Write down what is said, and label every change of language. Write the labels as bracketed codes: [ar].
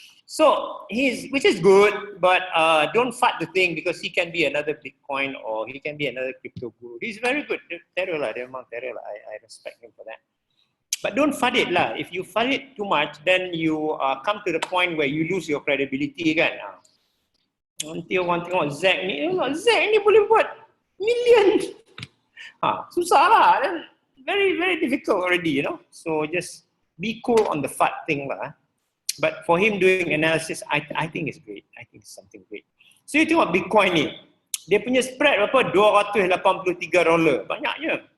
[en] So which is good, but don't FUD the thing because he can be another Bitcoin or he can be another crypto guru. He's very good. Terror lah, [ms] dia memang terror lah. [en] I respect him for that. But don't FUD it lah. If you FUD it too much, then you come to the point where you lose your credibility kan. [ms] Nanti orang tengok Zack ni boleh buat million. Susah lah. [en] Very, very difficult already, you know. So just be cool on the FUD thing lah. But for him doing analysis, I think it's great. I think it's something great. [ms] So you tengok Bitcoin ni. Dia punya spread berapa? $283. Banyaknya.